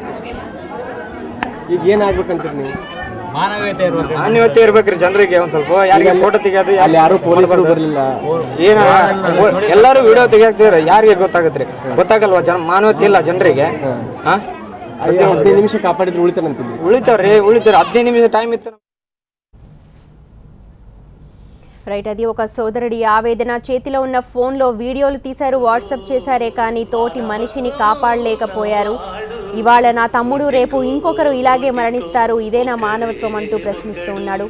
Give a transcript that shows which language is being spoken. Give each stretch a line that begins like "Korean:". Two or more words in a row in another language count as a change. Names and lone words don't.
Kannada: ಈಗ ಏನಾಗ್ಬೇಕಂತೀರಿ ನೀವು? ಮಾನವೀಯತೆ ಇರ್ಬೇಕ್ರಿ ಜನರಿಗೆ. ಒಂದ್ ಸ್ವಲ್ಪ ಯಾರಿಗೆ ಫೋಟೋ ತೆಗಿಯೋದು ಯಾರು ಪೊಲೀಸರು ಬರಲಿಲ್ಲ. ಏನ ಎಲ್ಲರೂ ವಿಡಿಯೋ ತೆಗಿಯಾಕ್ತಿದ್ರೆ ಯಾರಿಗೆ ಗೊತ್ತಾಗತ್ರಿ? ಗೊತ್ತಾಗಲ್ವಾ? ಮಾನವೀಯತೆ ಇಲ್ಲ ಜನರಿಗೆ. 15 ನಿಮಿಷ ಕಾಪಾಡಿದ್ರೆ ಉಳಿತಾನಂತಿದ್ರಿ.
Telugu: ಉಳಿತಾವ್ರಿ 15 నిమిష టైం ఇస్తారు. రైట్, అది ఒక సోదరుడి ఆవేదన. చేతిలో ఉన్న ఫోన్లో వీడియోలు తీశారు, వాట్సాప్ చేశారే కానీ తోటి మనిషిని కాపాడలేకపోయారు. ఇవాళ నా తమ్ముడు, రేపు ఇంకొకరు ఇలాగే మరణిస్తారు, ఇదేనా మానవత్వం అంటూ ప్రశ్నిస్తూ ఉన్నాడు.